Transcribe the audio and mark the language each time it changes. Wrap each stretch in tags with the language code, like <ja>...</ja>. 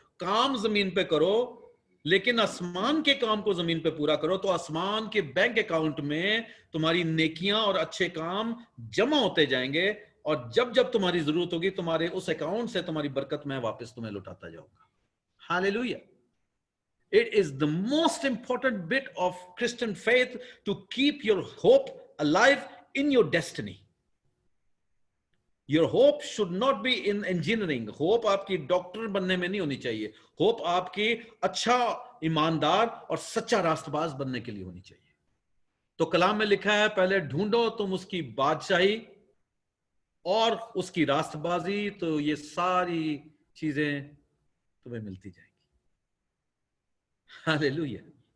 <hi>काम जमीन पे करो, लेकिन आसमान के काम को जमीन पे पूरा करो, तो आसमान के बैंक अकाउंट में तुम्हारी नेकियां और अच्छे काम जमा होते जाएंगे, और जब जब तुम्हारी जरूरत होगी तुम्हारे उस अकाउंट से तुम्हारी बरकत मैं वापस तुम्हें लौटाता जाऊंगा। Hallelujah.</hi> <en>It is the most important bit of Christian faith to keep your hope alive in your destiny. Your hope should not be in engineering.</en> <hi>Hope आपकी डॉक्टर बनने में नहीं होनी चाहिए। होप आपकी अच्छा, ईमानदार और सच्चा रास्तबाज बनने के लिए होनी चाहिए। तो कलाम में लिखा है, पहले ढूंढो तुम उसकी बादशाही और उसकी रास्तबाजी, तो ये सारी चीजें तुम्हें मिलती जाएंगी। हालेलुया।</hi>